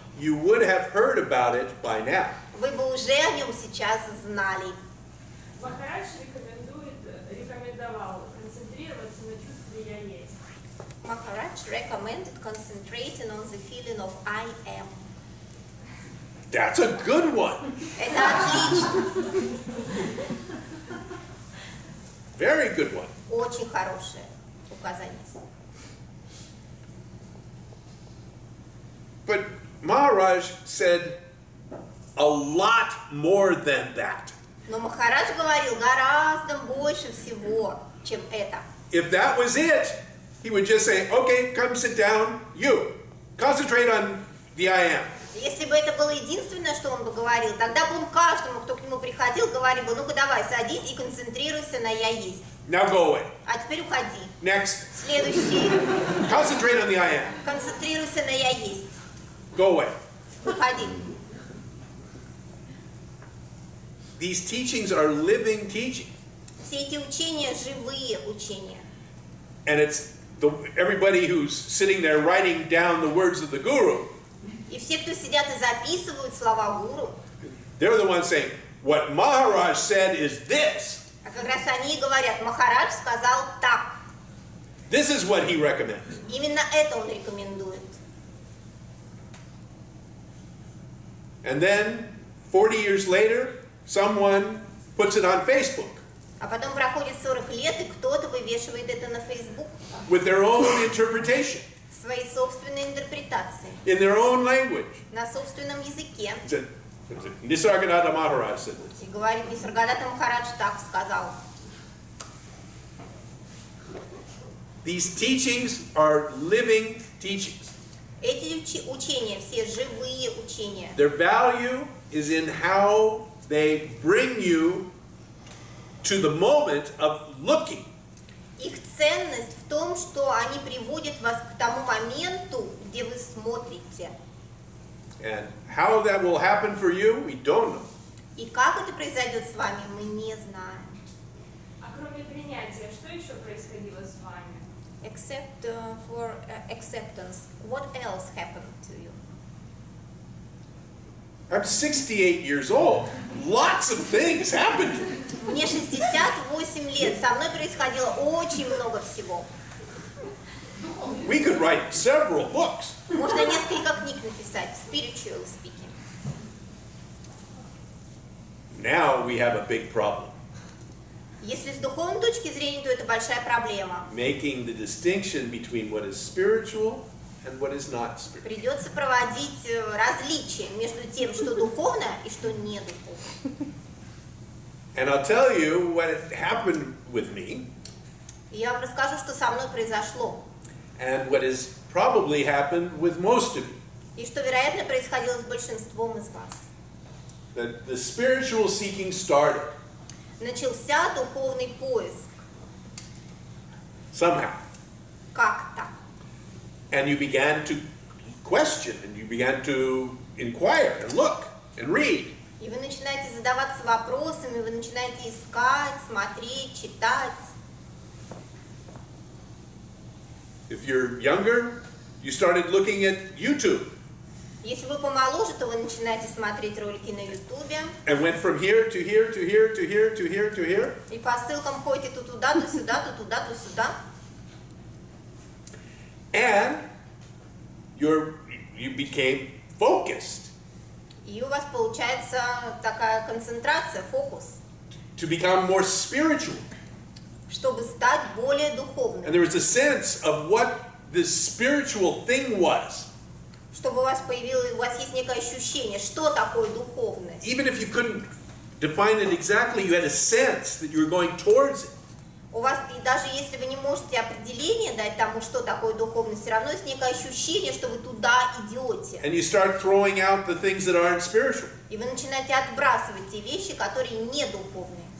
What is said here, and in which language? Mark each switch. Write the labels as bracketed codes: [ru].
[en] you would have heard about it by now. [ru] вы бы уже о нем сейчас знали. Махарадж рекомендовал концентрироваться на чувстве «я есть». [en] Maharaj recommended concentrating on the feeling of I am. That's a good one. [ru] Это отлично, [en] Very good one. [ru] очень хорошее указание. [en] But Maharaj said a lot more than that. [ru] Но Махарадж говорил гораздо больше всего, чем это. [en] If that was it, he would just say, okay, come sit down, you. Concentrate on the I am. [ru] Если бы это было единственное, что он бы говорил, тогда бы он каждому, кто к нему приходил, говорил бы, ну-ка давай, садись и концентрируйся на «я есть». [en] Now go away. [ru] А теперь уходи. [en] Next, [ru] Следующий. [en] concentrate on the I am. [ru] Концентрируйся на «я есть». [en] Go away. [ru] Уходи. [en] These teachings are living teachings. [ru] Все эти учения – живые учения. [en] And it's everybody who's sitting there writing down the words of the guru, [ru] И все, кто сидят и записывают слова гуру, [en] they're the ones saying, what Maharaj said is this. [ru] а как раз они и говорят, Махарадж сказал так. [en] This is what he recommends. [ru] Именно это он рекомендует. [en] And then, 40 years later, someone puts it on Facebook [ru] А потом проходит 40 лет, и кто-то вывешивает это на Facebook [en] with their own interpretation, [ru] в своей собственной интерпретации, [en] in their own language. [ru] на собственном языке. [en] Nisargadatta Maharaj said this. [ru] И говорит, Нисаргадатта Махарадж так сказал. [en] These teachings are living teachings. [ru] Эти учения, все живые учения. [en] Their value is in how they bring you to the moment of looking. [ru] Их ценность в том, что они приводят вас к тому моменту, где вы смотрите. [en] And how that will happen for you, we don't know. [ru] И как это произойдет с вами, мы не знаем. А кроме принятия, что еще происходило с вами? [en] Except for acceptance, what else happened to you? I'm 68 years old. Lots of things happened to me. [ru] Мне 68 лет, со мной происходило очень много всего. [en] We could write several books. [ru] Можно несколько книг написать, [en] spiritual speaking. we have a big problem. [ru] Если с духовной точки зрения, то это большая проблема. [en] Making the distinction between what is spiritual and what is not spiritual. [ru] Придется проводить различия между тем, что духовно и что не духовно. [en] And I'll tell you what happened with me, [ru] И я вам расскажу, что со мной произошло. [en] and what has probably happened with most of you. [ru] И что, вероятно, происходило с большинством из вас. [en] That the spiritual seeking started [ru] Начался духовный поиск [en] somehow. [ru] как-то. [en] And you began to question, and you began to inquire, and look, and read. [ru] И вы начинаете задаваться вопросами, вы начинаете искать, смотреть, читать. [en] If you're younger, you started looking at YouTube, [ru] Если вы помоложе, то вы начинаете смотреть ролики на Ютубе. [en] and went from here to here to here to here to here to here. [ru] И по ссылкам ходите то туда, то сюда, то туда, то сюда. [en] And you became focused [ru] И у вас получается такая концентрация, фокус, [en] to become more spiritual. [ru] чтобы стать более [en] And [ru] духовным. [en] there was a sense of what this spiritual thing was. [ru] Чтобы у вас появилось, у вас есть некое ощущение, что такое духовность. [en] Even if you couldn't define it exactly, you had a sense that you were going towards it. [ru] У вас, и даже если вы не можете определение дать тому, что такое духовность, все равно есть некое ощущение, что вы туда идете. [en] And you start throwing out the things that aren't spiritual. [ru] И вы начинаете отбрасывать те вещи, которые не духовные.